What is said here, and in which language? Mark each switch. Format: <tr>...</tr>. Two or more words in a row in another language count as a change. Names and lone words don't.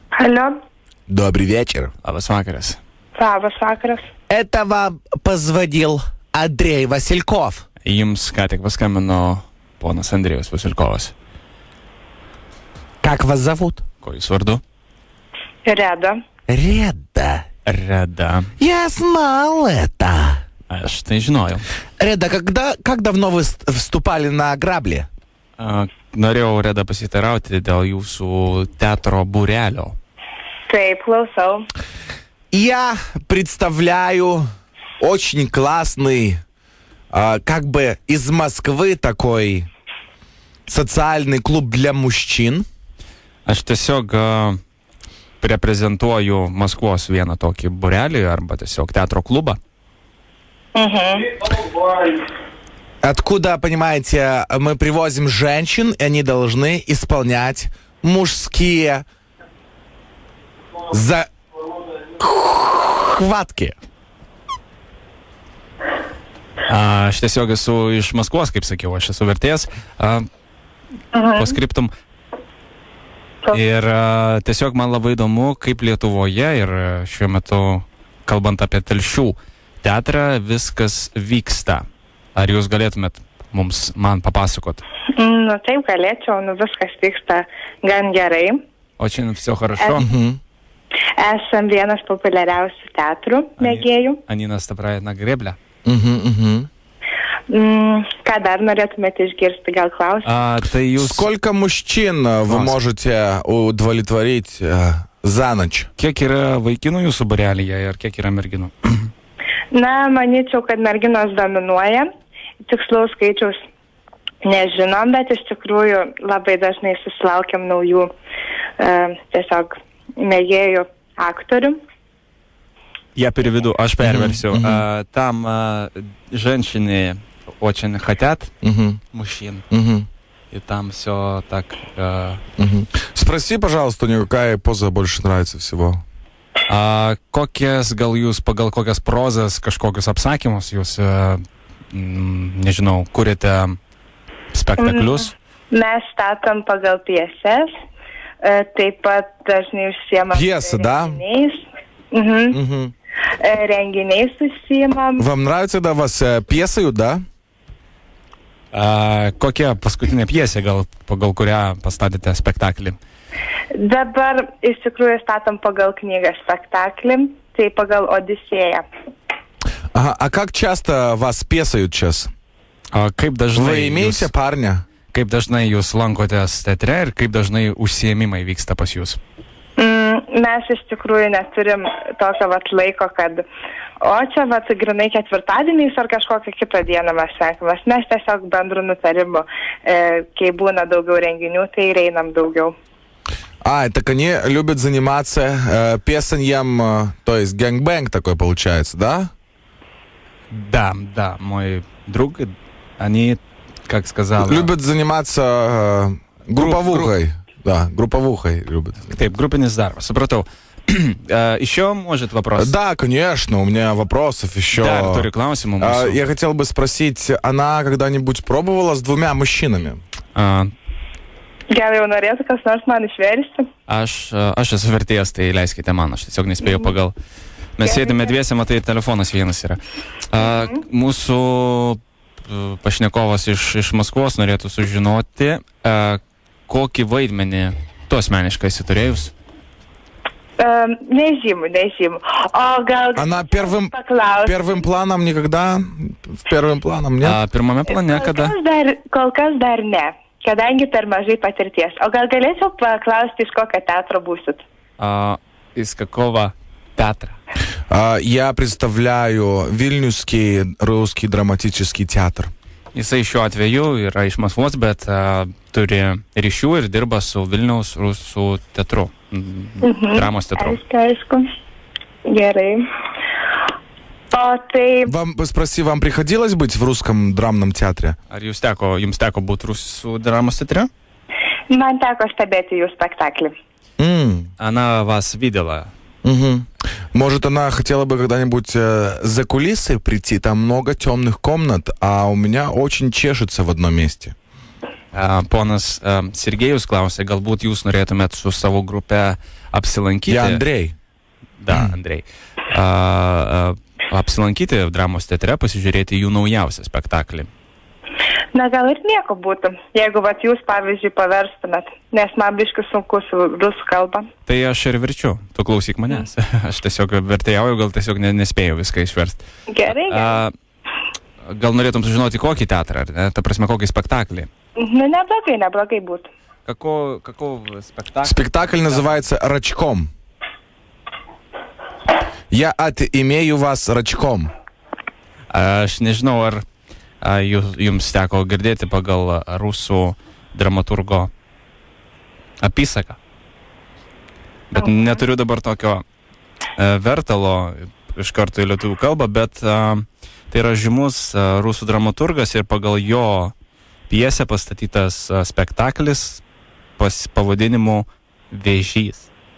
<ru>Алло. Добрый вечер.</ru> <lt>Labas vakaras. Labas vakaras.</lt> <ru>Это вам позвонил Андрей Васильков.</ru> <lt>Jums ką tik paskambino ponas Andrėjus Vasilkovas.</lt> <ru>Как вас зовут?</ru> <lt>Ko jūs vardu? Reda.</lt> <ru>Реда.</ru> <lt>Reda.</lt> <ru>Я знал это.</ru> <lt>Aš tai žinojau.</lt> <ru>Реда, как давно вы вступали на грабли?</ru> <lt>Norėjau, Reda, pasitarauti dėl jūsų teatro būrelio. Taip, klausau.</lt> <ru>Я представляю очень классный, как бы из Москвы такой социальный клуб для мужчин.</ru> <lt>Aš tiesiog reprezentuoju Maskvos vieną tokį būrelį arba tiesiog teatro klubą.</lt> <ru>Откуда, понимаете, мы привозим женщин, и они должны исполнять мужские захватки.</ru> <lt>Aš tiesiog esu iš Maskvos, kaip sakiau, aš esu vertėjas. Poskriptum. Ir tiesiog man labai įdomu, kaip Lietuvoje ir šiuo metu, kalbant apie Telšių teatrą, viskas vyksta. Ar jūs galėtumėt man papasakot? Nu, taip galėčiau, viskas vyksta gan gerai.</lt> <ru>Очень все хорошо.</ru> <lt>Esam vienas populiariausių teatrų mėgėjų.</lt> <ru>Они наступают на гребля.</ru> <lt>Ką dar norėtumėte išgirsti, gal klausimą?</lt> <ru>Сколько мужчин вы можете удовлетворить за ночь?</ru> <lt>Kiek yra vaikinų jūsų būrelyje ir kiek yra merginų? Na, manyčiau, kad merginos dominuoja. Tikslaus skaičiaus nežinom, bet iš tikrųjų labai dažnai susilaukiam naujų tiesiog mėgėjų aktorių.</lt> <ru>Я переведу, аж переверсию. Там женщины очень хотят мужчин. И там все так... Спроси, пожалуйста, у нее, какая поза больше нравится всего.</ru> <lt>Kokias gal jūs pagal kokias prozas, kažkokius apsakymus jūs, nežinau, kuriate spektaklius? Mes statom pagal pjeses, taip pat dažnai užsiemam renginiais. Renginiais užsiemam.</lt> <ru>Вам нравится, да, вас пьесают, да?</ru> <lt>Kokia paskutinė pjesė, pagal kurią pastatėte spektaklį? Dabar iš tikrųjų statom pagal knygą spektaklį, tai pagal Odisėją.</lt> <ru>А как часто вас пьесают сейчас?</ru> <lt>Kaip dažnai</lt> <ru>Вы имеете парня?</ru> <lt>Kaip dažnai jūs lankotės teatre ir kaip dažnai užsiėmimai vyksta pas jūs? Mes iš tikrųjų neturim tokio laiko, kad čia grinai ketvirtadieniais ar kažkokią kitą dieną mes renkamės. Mes tiesiog bendru nutarimu, kai būna daugiau renginių, tai ir einam daugiau.</lt> <ru>Так они любят заниматься песаньем, то есть гэнгбэнг такой получается, да? Да, мой друг, они, как сказал... Любят заниматься групповухой. Да, групповухой любят.</ru> <lt>Taip, grupinis darbas, supratau.</lt> <ru>Еще, может, вопрос? Да, конечно, у меня вопросов еще. Да,</ru> <lt>turi klausimų mūsų.</lt> <ru>Я хотел бы спросить, она когда-нибудь пробовала с двумя мужчинами?</ru> <lt>Gal jau norėtų kas nors man išversti? Aš esu vertėjas, tai leiskite man, aš tiesiog nespėjau pagal. Mes sėdime dviese, matai, telefonas vienas yra. Mūsų pašnekovas iš Maskvos norėtų sužinoti, kokį vaidmenį tu asmeniškai esi turėjus? Nežymu. O gal...</lt> <ru>Она первым планом никогда? Первым планом нет?</ru> <lt>Pirmame plane kada? Kol kas dar ne, kadangi per mažai patirties. O gal galėčiau paklausti, iš kokio teatro būsit?</lt> <ru>Из какого театра? Я представляю Вильнюсский русский драматический театр.</ru> <lt>Jisai šiuo atveju yra iš Maskvos, bet turi ryšių ir dirba su Vilniaus rusų teatru, dramos teatru. Aišku. Gerai. O tai...</lt> <ru>Спроси, вам приходилось быть в русском драмном театре?</ru> <lt>Ar jums teko būti rusų dramos teatre? Man teko stebėti jų spektaklį.</lt> <ru>Она вас видела. Может, она хотела бы когда-нибудь за кулисы прийти? Там много темных комнат, а у меня очень чешется в одном месте.</ru> <lt>Ponas Sergejus klausė, galbūt jūs norėtumėt su savo grupe apsilankyti. Ja, Andrei.</lt> <ru>Da, Andrei.</ru> <lt>Apsilankyti dramos teatre, pasižiūrėti jų naujausią spektaklį. Na, gal ir nieko būtų, jeigu vat jūs, pavyzdžiui, paverstumėt, nes man biškai sunku su rusų kalba. Tai aš ir verčiu, tu klausyk manęs. Aš tiesiog vertėjauju, gal tiesiog nespėjau viską išversti. Gerai. Gal norėtum sužinoti, kokį teatrą, ar ne? Ta prasme, kokį spektaklį? Nu, neblogai būtų.</lt> <ru>Какой спектакль? Спектакль называется «Рачком». Я отимею вас рачком.</ru> <lt>Aš nežinau, ar jums teko girdėti pagal rusų dramaturgo apysaką. Bet neturiu dabar tokio vertalo iš karto į lietuvių kalbą, bet tai yra žymus rusų dramaturgas ir pagal jo pjesę pastatytas spektaklis pavadinimu Vėžys.</lt>